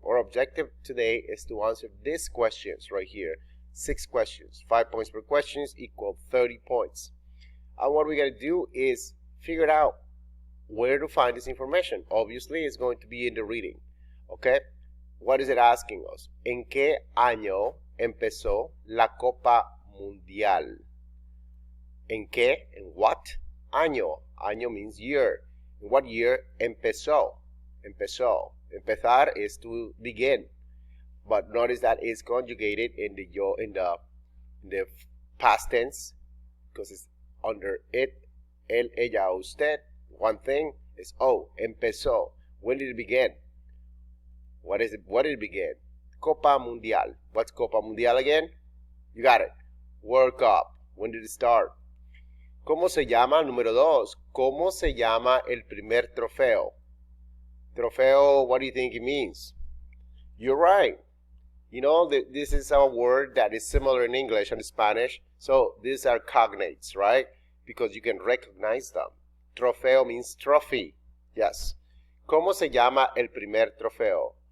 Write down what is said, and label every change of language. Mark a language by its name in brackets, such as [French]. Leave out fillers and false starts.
[English] Our objective today is to answer these questions right here. 6 questions, 5 points per questions equal 30 points. And what we're going to do is figure out where to find this information. Obviously, it's going to be in the reading. Okay? What is it asking us? [Spanish] ¿En qué año empezó la Copa Mundial? ¿En qué? ¿En what? Año. Año [English] means year. In what year empezó? Empezó. Empezar is to begin. But notice that it's conjugated in the past tense because it's under it, él, ella, usted. One thing is empezó. When did it begin? What is it? What did it begin? Copa Mundial. What's Copa Mundial again? You got it. World Cup. When did it start? [Spanish] ¿Cómo se llama? Número 2. ¿Cómo se llama el primer trofeo? [English] Trofeo, what do you think it means? You're right. This is a word that is similar in English and Spanish. So these are cognates, right? Because you can recognize them. Trofeo means trophy. Yes. [Spanish] ¿Cómo se llama el primer trofeo?